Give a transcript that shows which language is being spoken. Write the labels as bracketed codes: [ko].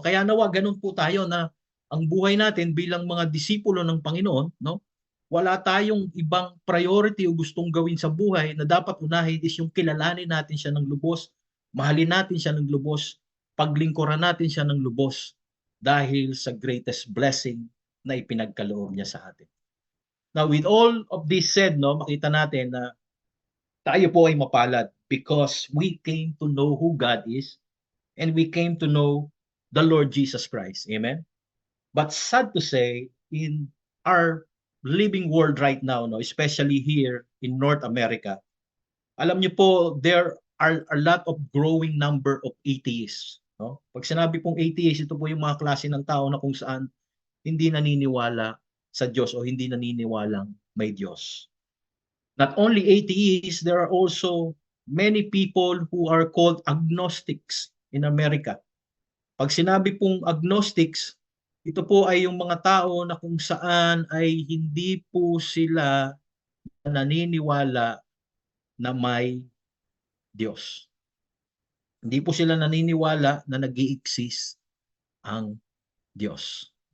[tl] Kaya nawa ganun po tayo na ang buhay natin bilang mga disipulo ng Panginoon, no? Wala tayong ibang priority o gustong gawin sa buhay na dapat unahin is yung kilalanin natin siya ng lubos, mahalin natin siya ng lubos, paglingkuran natin siya ng lubos dahil sa greatest blessing na ipinagkaloob niya sa atin. [en] Now, with all of this said, no, [tl] makita natin na tayo po ay mapalad [en] because we came to know who God is and we came to know the Lord Jesus Christ. Amen? But sad to say, in our living world right now, no, especially here in North America, [tl] alam niyo po, [en] there are a lot of growing number of atheists. No? [tl] Pag sinabi pong atheist, ito po yung mga klase ng tao na kung saan hindi naniniwala sa Diyos o hindi naniniwalang may Diyos. [en] Not only atheists, there are also many people who are called agnostics in America. [tl] Pag sinabi pong agnostics, ito po ay yung mga tao na kung saan ay hindi po sila naniniwala na may Diyos. Hindi po sila naniniwala na nag-i-exist ang Diyos.